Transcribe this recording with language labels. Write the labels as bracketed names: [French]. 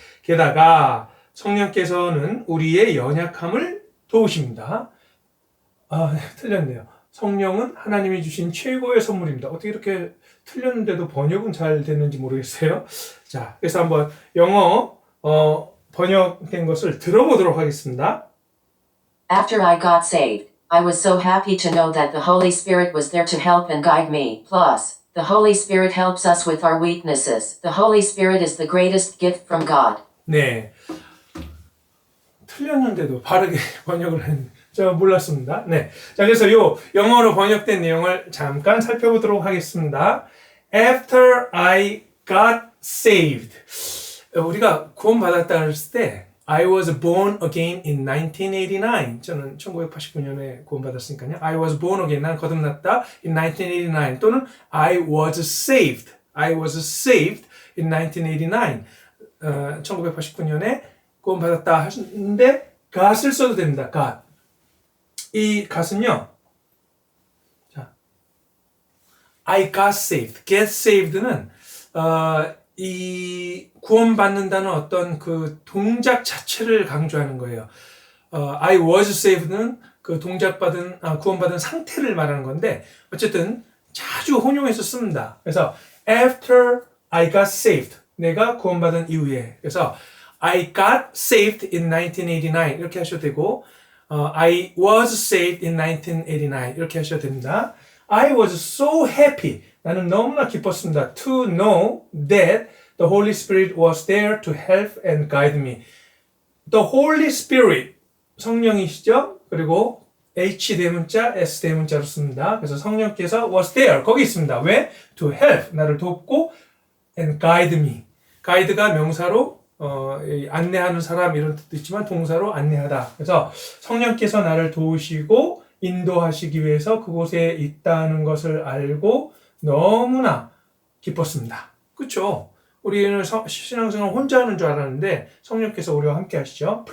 [Korean] 게다가 성령께서는 우리의 연약함을 도우십니다. 틀렸네요. 성령은 하나님이 주신 최고의 선물입니다. 어떻게 이렇게 틀렸는데도 번역은 잘 됐는지 모르겠어요. 자, 그래서 한번 영어 번역된 것을 들어보도록 하겠습니다. [English] After I got saved, I was so happy to know that the Holy Spirit was there to help and guide me. Plus, the Holy Spirit helps us with our weaknesses. The Holy Spirit is the greatest gift from God. [Korean] 네. 틀렸는데도 바르게 번역을 했는데 저 몰랐습니다. 네. 자, 그래서 요 영어로 번역된 내용을 잠깐 살펴보도록 하겠습니다. [English] After I got saved. [Korean] 우리가 구원받았다 했을 때 [English] I was born again in 1989. [Korean] 저는 1989년에 구원받았으니까요. [English] I was born again. [Korean] 난 거듭났다 [English] in 1989. 또는 I was saved. I was saved in 1989. [Korean] 1989년에 구원받았다 하시는데 got을 써도 됩니다. [English] got. 이 got은요. 자, I got saved. [Korean] get saved는 이 구원받는다는 어떤 그 동작 자체를 강조하는 거예요. I was saved는 그 구원받은 상태를 말하는 건데 어쨌든 자주 혼용해서 씁니다. 그래서 [English] after I got saved, [Korean] 내가 구원받은 이후에, 그래서 [English] I got saved in 1989 [Korean] 이렇게 하셔도 되고 [English] I was saved in 1989 [Korean] 이렇게 하셔도 됩니다. [English] I was so happy. [Korean] 나는 너무나 기뻤습니다. [English] To know that the Holy Spirit was there to help and guide me. The Holy Spirit, 성령이시죠? [Korean] 그리고 H 대문자, S 대문자로 씁니다. 그래서 성령께서 was there, 거기 있습니다. 왜? [English] To help, [Korean] 나를 돕고 [English] and guide me. [Korean] guide가 명사로 안내하는 사람 이런 뜻도 있지만 동사로 안내하다. 그래서 성령께서 나를 도우시고 인도하시기 위해서 그곳에 있다는 것을 알고 너무나 기뻤습니다. 그렇죠? 우리는 신앙생활 혼자 하는 줄 알았는데 성령께서 우리와 함께 하시죠.